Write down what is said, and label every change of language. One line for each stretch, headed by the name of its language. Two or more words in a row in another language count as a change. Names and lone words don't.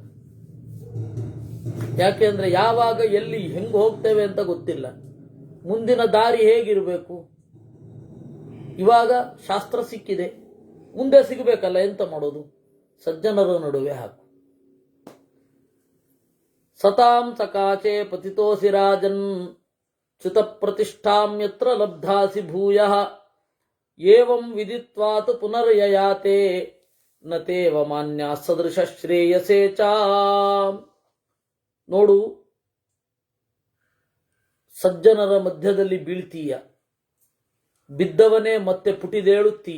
Kannada: ಯಾಕೆಂದ್ರೆ ಯಾವಾಗ ಎಲ್ಲಿ ಹೆಂಗೆ ಹೋಗ್ತೇವೆ ಅಂತ ಗೊತ್ತಿಲ್ಲ. ಮುಂದಿನ ದಾರಿ ಹೇಗಿರಬೇಕು? ಇವಾಗ ಶಾಸ್ತ್ರ ಸಿಕ್ಕಿದೆ, ಮುಂದೆ ಸಿಗಬೇಕಲ್ಲ, ಎಂತ ಮಾಡೋದು? ಸಜ್ಜನರ ನಡುವೆ ಹಾಕು.
Sanskrit: ಸತಾಂ ಸಕಾಚೆ ಪತಿತೋಸಿ ರಾಜನ್ ಚ್ಯುತ ಪ್ರತಿಷ್ಠಾಂ ಯತ್ರ ಲಬ್ಧಾಸಿ ಭೂಯಃ ಏವಂ ವಿದಿತ್ವಾತ್ ಪುನರ್ಯಯಾತೆ ನತೇವ ಮಾನ್ಯ ಸದೃಶ ಶ್ರೇಯಸೇ ಚ.
Kannada: ನೋಡು, ಸಜ್ಜನರ ಮಧ್ಯದಲ್ಲಿ ಬೀಳ್ತೀಯ, ಬಿದ್ದವನೇ ಮತ್ತೆ ಪುಟಿದೇಳುತ್ತೀಯ.